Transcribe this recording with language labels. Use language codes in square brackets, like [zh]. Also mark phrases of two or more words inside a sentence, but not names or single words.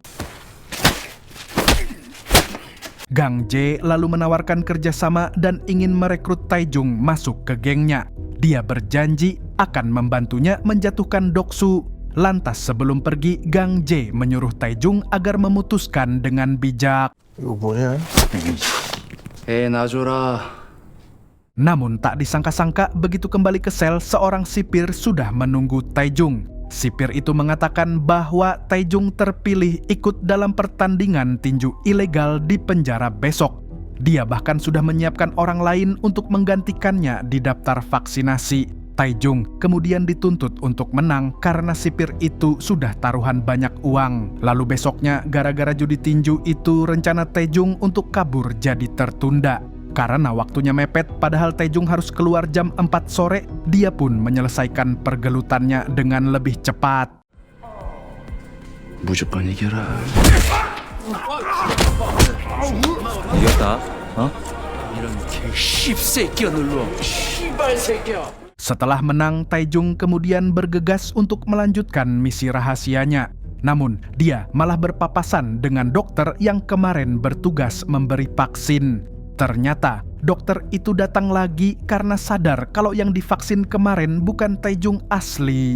[id] Gang Jae lalu menawarkan kerjasama dan ingin merekrut Taejung masuk ke gengnya. Dia berjanji akan membantunya menjatuhkan Doksu. Lantas sebelum pergi, Gang Jae menyuruh Taejung agar memutuskan dengan bijak. [ko] 이거 뭐냐? 놔줘라. [id] Namun tak disangka-sangka begitu kembali ke sel, seorang sipir sudah menunggu Taejung. Sipir itu mengatakan bahwa Taejung terpilih ikut dalam pertandingan tinju ilegal di penjara besok. Dia bahkan sudah menyiapkan orang lain untuk menggantikannya di daftar vaksinasi. Taejung kemudian dituntut untuk menang karena sipir itu sudah taruhan banyak uang. Lalu besoknya gara-gara judi tinju itu rencana Taejung untuk kabur jadi tertunda. Karena waktunya mepet, padahal Taejung harus keluar jam 4 sore, dia pun menyelesaikan pergelutannya dengan lebih cepat. [ko] 무조건 이겨라. 이겼다. 이런 개씹새끼야 널로. 씨발새끼야. [id] Setelah menang, Taejung kemudian bergegas untuk melanjutkan misi rahasianya. Namun, dia malah berpapasan dengan dokter yang kemarin bertugas memberi vaksin. Ternyata, dokter itu datang lagi karena sadar kalau yang divaksin kemarin bukan Taejung asli.